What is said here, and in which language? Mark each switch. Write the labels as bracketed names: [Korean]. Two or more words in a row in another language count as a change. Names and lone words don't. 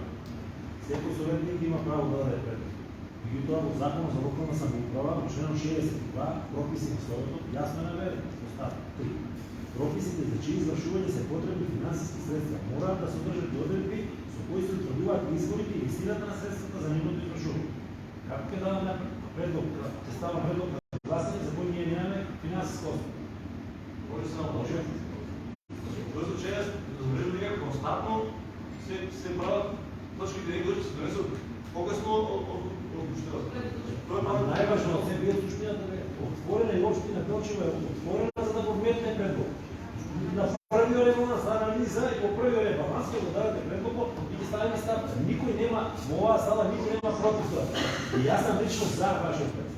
[Macedonian] Секој советник има право да даде предлог. Меѓутоа во Законот за локална самоуправа, во членот 62, прописи на Советот јасно е наведено. Остава 3. Прописите за чии извршување се потребни финансиски средства мораат да содржат одредби со кои се утврдуваат изворите и висината на средствата за нивното извршување. Како ќе даваме предлог, ќе става предлог на гласање за кој ние немаме финансиска основа? Може да се наложи. [Bulgarian] В този случай забележам дека константно се правят точките които се донесат по-късно от общината. [Macedonian] Најважно од се бил суштината е отворена и општина Делчево е отворена за да го вметне предлог. На првиот ребаланс анализа и во првиот ребаланс ќе го дадете предлог и ги ставите ставка. Никој нема во оваа сала никој нема против тоа. И јас сам лично за вашиот предлог.